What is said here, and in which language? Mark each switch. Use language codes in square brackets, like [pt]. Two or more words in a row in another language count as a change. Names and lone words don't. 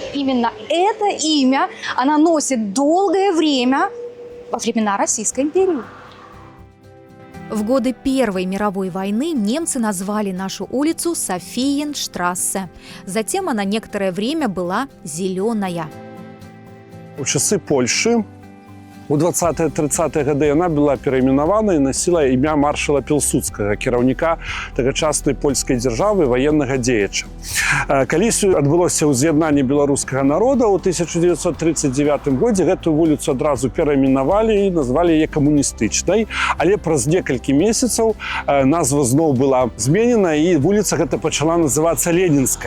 [ru] Именно это имя она носит долгое время во времена Российской империи. В годы Первой мировой войны немцы назвали нашу улицу Софиенштрассе. Затем она некоторое время была «зеленая». [be] У часы Польши у 20-30-е гады яна была перайменавана і насіла імя маршала Пілсудскага, кіраўніка тагачаснай польскай дзяржавы, ваеннага дзеяча. Калісь адбылося ўз'яднанне беларускага народа ў 1939 годзе, гэтую вуліцу адразу перайменавалі і назвалі яе камуністычнай, але праз некалькі месяцаў назва зноў была зменена і вуліца гэта пачала называцца Ленінскай.